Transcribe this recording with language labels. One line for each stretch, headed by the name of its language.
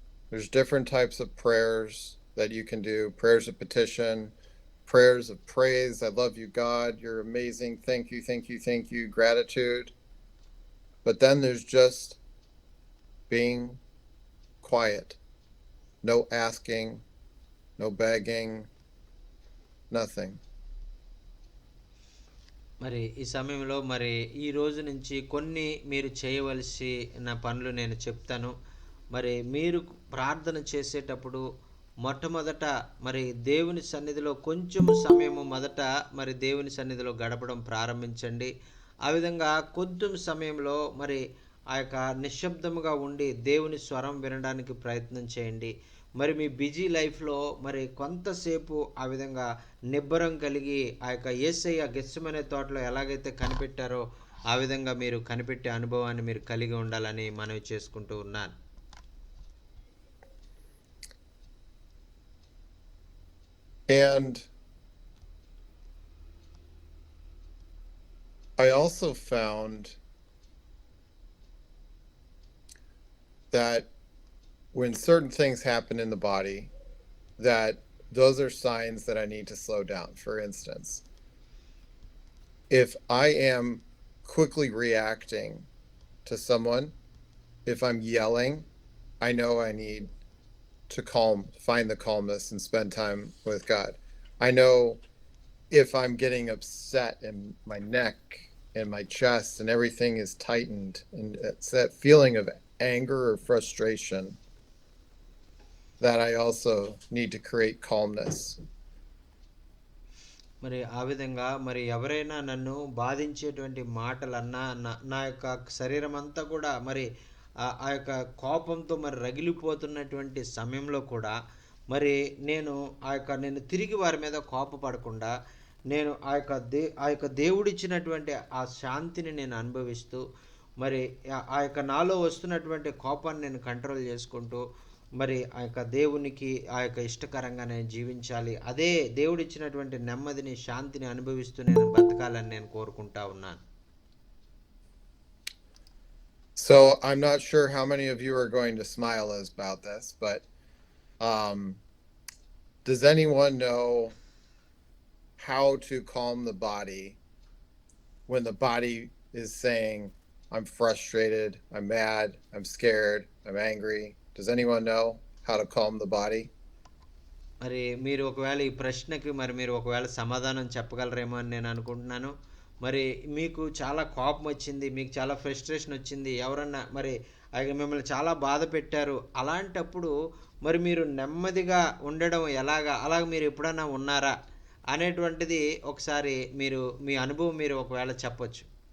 English: There's different types of prayers that you can do, prayers of petition, prayers of praise. I love you, God. You're amazing. Thank you, thank you, thank you. Gratitude. But then there's just being quiet. No asking, no begging, nothing.
Telugu: మరి ఈ సమయంలో మరి ఈ రోజు నుంచి కొన్ని మీరు చేయవలసిన పనులు నేను చెప్తాను. మరి మీరు ప్రార్థన చేసేటప్పుడు మొట్టమొదట మరి దేవుని సన్నిధిలో కొంచెం సమయము మొదట మరి దేవుని సన్నిధిలో గడపడం ప్రారంభించండి. ఆ విధంగా కొంచెం సమయంలో మరి ఆ యొక్క నిశ్శబ్దముగా ఉండి దేవుని స్వరం వినడానికి ప్రయత్నం చేయండి. మరి మీ బిజీ లైఫ్లో మరి కొంతసేపు ఆ విధంగా నిబ్బరం కలిగి ఆ యొక్క యేసయ్య గెత్సెమనే తోటలో ఎలాగైతే కనిపెట్టారో ఆ విధంగా మీరు కనిపెట్టే అనుభవాన్ని మీరు కలిగి ఉండాలని మనవి చేసుకుంటూ ఉన్నాను.
English: And I also found that when certain things happen in the body, that those are signs that I need to slow down. For instance, if I am quickly reacting to someone, if I'm yelling, I know I need to find the calmness and spend time with God. I know if I'm getting upset and my neck and my chest and everything is tightened, and it's that feeling of anger or frustration, that I also need to create calmness.
Telugu: మరి ఆ విధంగా మరి ఎవరైనా నన్ను బాధించేటువంటి మాటలన్నా నా యొక్క శరీరం అంతా కూడా మరి ఆ యొక్క కోపంతో మరి రగిలిపోతున్నటువంటి సమయంలో కూడా మరి నేను తిరిగి వారి మీద కోపపడకుండా నేను ఆ యొక్క దేవుడిచ్చినటువంటి ఆ శాంతిని నేను అనుభవిస్తూ మరి ఆ యొక్క నాలో వస్తున్నటువంటి కోపాన్ని నేను కంట్రోల్ చేసుకుంటూ మరి ఆ యొక్క దేవునికి ఆ యొక్క ఇష్టకరంగా నేను జీవించాలి, అదే దేవుడిచ్చినటువంటి నెమ్మదిని శాంతిని అనుభవిస్తూ నేను బతకాలని నేను కోరుకుంటా ఉన్నాను.
English: So I'm not sure how many of you are going to smile about this, but does anyone know how to calm the body when the body is saying, I'm frustrated, I'm mad, I'm scared, I'm angry? Does anyone know how to calm the body?
Telugu: మరి మీరు ఒకవేళ ఈ ప్రశ్నకి మరి మీరు ఒకవేళ సమాధానం చెప్పగలరేమో అని నేను అనుకుంటున్నాను. మరి మీకు చాలా కోపం వచ్చింది, మీకు చాలా ఫ్రస్ట్రేషన్ వచ్చింది, ఎవరన్నా మరి మిమ్మల్ని చాలా బాధ పెట్టారు, అలాంటప్పుడు మరి మీరు నెమ్మదిగా ఉండడం ఎలాగా, అలాగ మీరు ఎప్పుడన్నా ఉన్నారా అనేటువంటిది ఒకసారి మీరు మీ అనుభవం మీరు ఒకవేళ చెప్పొచ్చు.